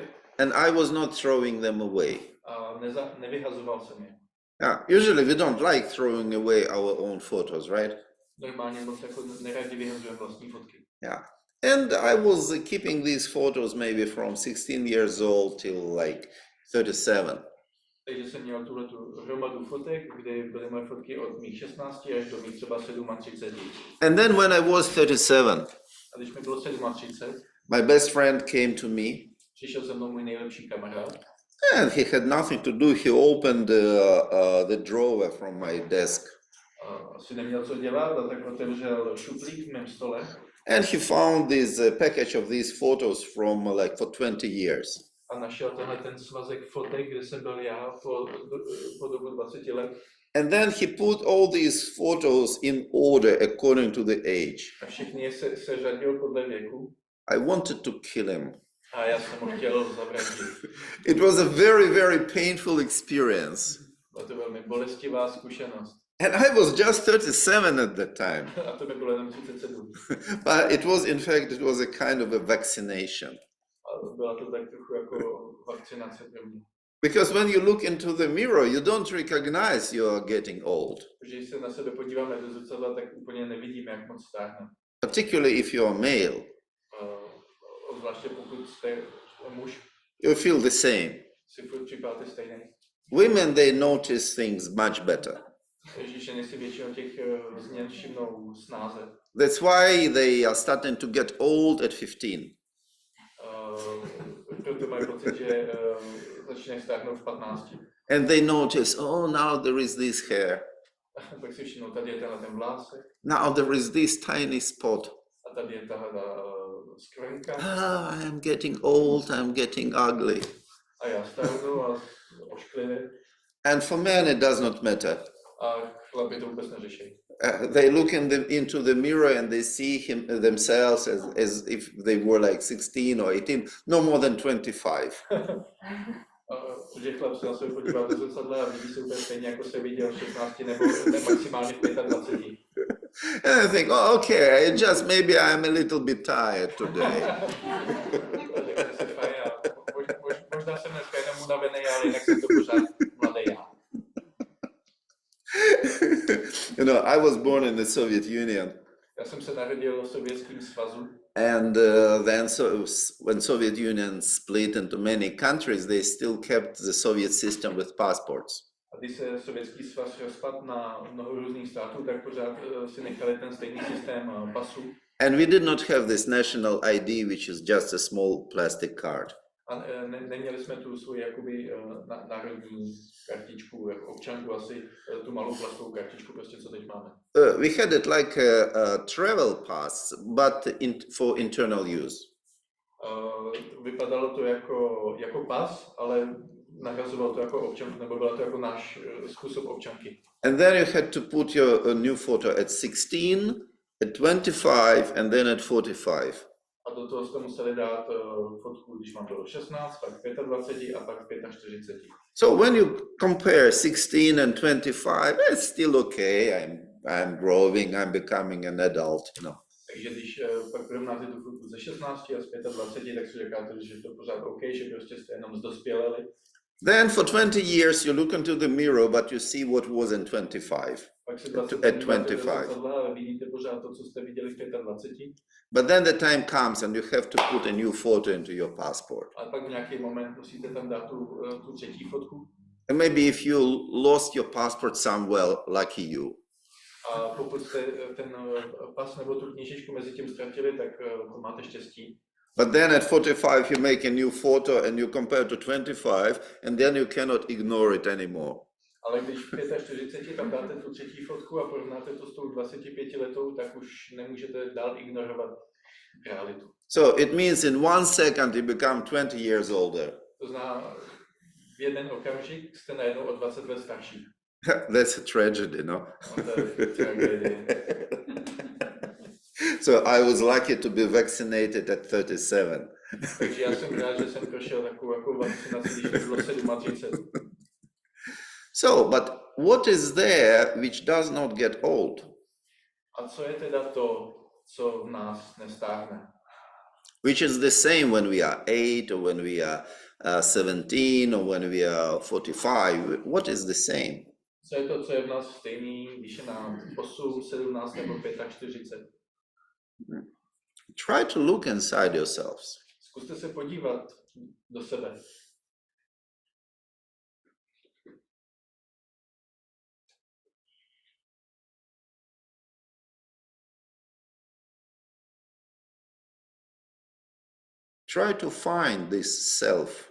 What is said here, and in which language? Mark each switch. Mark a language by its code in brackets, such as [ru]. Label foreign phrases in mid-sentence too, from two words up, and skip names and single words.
[en] And I was not throwing them away. [cs] A nevyhazoval jsem je. [en] Yeah, usually we don't like throwing away our own photos, right? [cs] Normálně moc jako nerádi vyhazujeme vlastní fotky. [en] Yeah. And I was keeping these photos maybe from 16 years old till like 37. [cs] Takže jsem měl tuhletu hromadu fotek, kde byly moje fotky od mých 16 až do mých třeba 37. [en] And then when I was 37, [cs] A když mi bylo 37, [en] my best friend came to me. [cs] přišel se mnou můj nejlepší kamarád. [en] And he had nothing to do. He opened the drawer from my desk. [cs] Asi neměl co dělat, a tak otevřel šuplík v mém stole. [en] And he found this package of these photos from like for 20 years. [cs] A našel tenhle ten svazek fotek, kde jsem byl já po dobu 20 let. [en] And then he put all these photos in order according to the age. [cs] A všechny je se řadil podle věku. [en] I wanted to kill him. [cs] A já jsem ho chtěl zavraždit. [en] It was a very painful experience. [cs] Byla to velmi bolestivá zkušenost. [en] And I was just 37 at that time. [cs] A to mi bylo jenom 37. [en] But it was a kind of a vaccination. [cs] A byla to tak trochu jako vakcinace pro mě. [en] Because when you look into the mirror, you don't recognize you are getting old. [cs] Protože když se na sebe podíváme do zrcadla, tak úplně nevidíme, jak moc stárneme. [en] Particularly if you are male. [cs] Zvláště pokud jste muž, [en] You feel the same. [cs] si furt připadáte stejný. [en] Women, they notice things much better. [cs] Takže ženy si většinou těch změn všimnou snáze. [en] That's why they are starting to get old at 15. [cs] Proto mají pocit, že začínají stárnout v 15. [en] And they notice, oh, now there is this hair. [cs] Pak si všimnou, tady je tenhle ten vlásek. [en] Now there is this tiny spot. [cs] A tady je tahle skvrnka. [en] Ah, I'm getting old, I'm getting ugly. [cs] A já stárnu a ošklivě. [en] And for men, it does not matter. [cs] A chlapi to vůbec neřeší. [en] They look into the mirror and they see themselves as if they were like 16 or 18, no more than 25. [cs] Že chlap se na sebe podívá do zrcadla a vidí se úplně stejně, jako se viděl v 16 nebo maximálně v 25. [en] And I think, oh, okay, maybe I'm a little bit tired today. [cs] Možná jsem dneska jenom unavený, ale jinak jsem to pořád mladý já. [en] You know, I was born in the Soviet Union. [cs] Já jsem se narodil v Sovětském svazu. [en] And then when Soviet Union split into many countries, they still kept the Soviet system with passports. [cs] A když se Sovětský svaz rozpadl na mnoho různých států, tak pořád si nechali ten stejný systém pasů. [en] And we did not have this national ID, which is just a small plastic card. [cs] A neměli jsme tu svoji jakoby národní kartičku, jako občanku, asi tu malou plastovou kartičku, prostě co teď máme. [en] We had it like a travel pass, but for internal use. [cs] Vypadalo to jako pas, ale nahrazoval to jako občanku, nebo byla to jako náš způsob občanky. [en] And then you had to put your new photo at 16, at 25, and then at 45. [cs] A do toho jste museli dát fotku, když vám bylo 16, pak 25 a pak 45. [en] So when you compare 16 and 25, it's still okay. I'm growing, I'm becoming an adult, you know. [cs] Takže když pak porovnáte tu fotku ze 16 a z 25, tak si říkáte, že je to pořád OK, že prostě jste jenom zdospěleli. [en] Then for 20 years you look into the mirror, but you see what was in 25. [cs] Pak se 20 [en] at [cs] díváte do 25. zrcadla, ale vidíte pořád to, co jste viděli v 25. [en] But then the time comes and you have to put a new photo into your passport. [cs] Ale pak v nějaký moment musíte tam dát tu třetí fotku. [en] And maybe if you lost your passport somewhere, lucky you. [cs] A pokud jste ten pas nebo tu knížečku mezi tím ztratili, tak to máte štěstí. [en] But then at 45 you make a new photo and you compare to 25 and then you cannot ignore it anymore. [cs] Ale když v 45 tam dáte tu třetí fotku a porovnáte to s tou 25 letou, tak už nemůžete dál ignorovat realitu. [en] So it means in 1 second you become 20 years older. [cs] To znamená, v jeden okamžik jste najednou o 20 let starší. [en] That's a tragedy, no? [cs] No, to je tragédie. [en] So I was lucky to be vaccinated at 37. [cs] Takže já jsem rád, že jsem prošel takovou vakcinaci, když mi bylo 37. [en] So, but what is there which does not get old? [cs] A co je teda to, co v nás nestárne? [en] Which is the same when we are 8 or when we are 17 or when we are 45. What is the same? [cs] Co je to, co je v nás stejný, když je nám 8, 17 nebo 45? [en] Try to look inside yourselves. [cs] Zkuste se podívat do sebe. [en] Try to find this self.